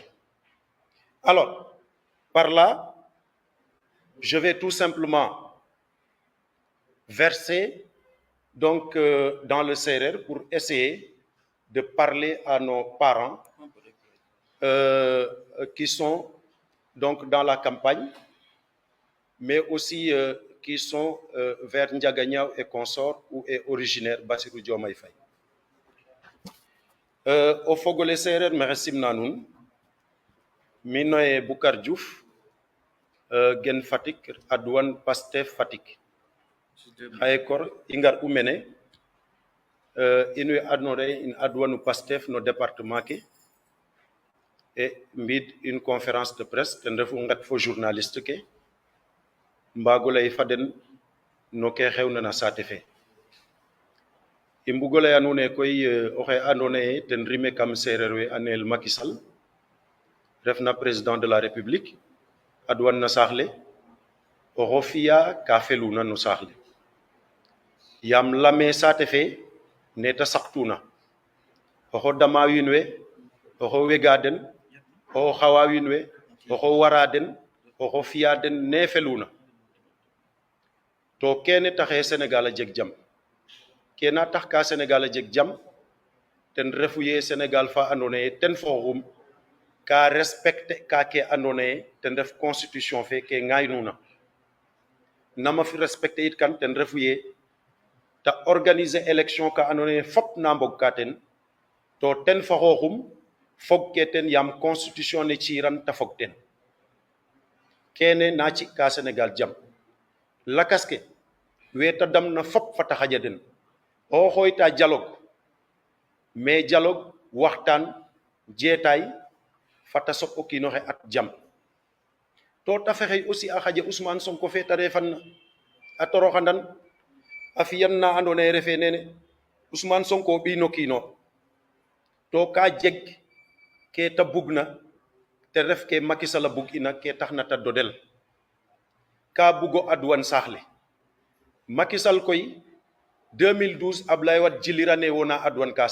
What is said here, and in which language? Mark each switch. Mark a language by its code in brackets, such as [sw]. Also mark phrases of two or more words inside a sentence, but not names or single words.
[fr] Alors, par là, je vais tout simplement verser donc, dans le CRR pour essayer de parler à nos parents qui sont donc dans la campagne, mais aussi qui sont vers Ndiaganyao et consorts où est originaire Bassirou Diomaye Faye. [srr] Au fogole serer merci nanoun minoye Bukar Diouf gen Fatick adwan Pastef Fatick haykor ingar umene inu adnore in adwanu Pastef no département ke et mbid [fr] une conférence de presse [srr] ten refu ngat fo journaliste ke mbagolay faden no ke xewna na saate fe i mbugolay anune koy oxe andona ye ten rime kam sereer we anel Macky Sall refna [fr] président de la République [srr] adwan na saxle oxo fiya ka feluna no saxle yam lame saate fe neta saxtuna oxo dama wiin we oxo wega den oxo xawa wiin we oxo wara den oxo fiya den ne feluna to kene taxe Sénégal a jeg jam kena tax ka Sénégal a jeg jam ten refu ye Sénégal fa andona ye ten foxum ka respecte ka ke andona ye ten ref constitution fe ke ngaynuna nama fi respecte it kan ten refu ye ta [fr] organiser élection [srr] ka andona ye fop na mbog ka ten to ten foxoxum fog ke ten yam constitution ne ciiran ta fog ten kene na ci ka Sénégal jam lakas ke weta dam na fop fata xaja den o xoyta [fr] dialogue mais dialogue [srr] waxtaan jeetaay fata sop o kiinoxe at jam to ta fexey aussi a xaja Ousmane Sonko fe ta refan a toroxandan a fiyan na andona ye refe nene Ousmane Sonko ɓiino kiino to ka jeg ke ta bugna te ref ke Macky Sall a bug ina ke taxna ta dodel ka bugo adwan saxle Macky Sall koy 2012 Ablaye Wade jilirane wona adwan ka